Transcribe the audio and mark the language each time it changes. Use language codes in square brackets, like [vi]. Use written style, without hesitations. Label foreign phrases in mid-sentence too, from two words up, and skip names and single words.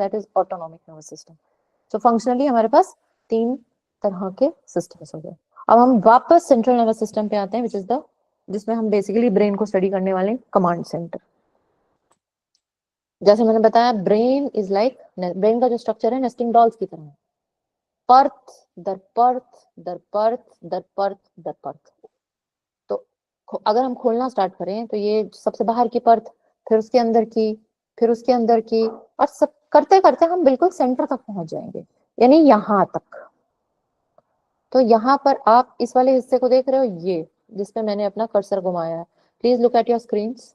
[en] that is autonomic nervous system. [hi] तो फंक्शनली हमारे पास 3 तरह के सिस्टम्स हो गए। अब हम वापस [en] central nervous system [hi] पे आते हैं, [en] which is the [hi] जिसमें हम [en] basically brain [hi] को स्टडी करने वाले [en] command center. [hi] जैसे मैंने बताया, [en] brain is like, [hi] ब्रेन का जो स्ट्रक्चर है [en] nesting dolls [hi] की तरह है, परत दर परत दर परत दर परत दर परत। तो अगर हम खोलना स्टार्ट करें तो ये सबसे बाहर की परत, फिर उसके अंदर की, फिर उसके अंदर की, और सब करते करते हम बिल्कुल सेंटर तक पहुंच जाएंगे, यानी यहां तक। तो यहाँ पर आप इस वाले हिस्से को देख रहे हो, ये जिसपे मैंने अपना कर्सर घुमाया है, [en] please look at your screens.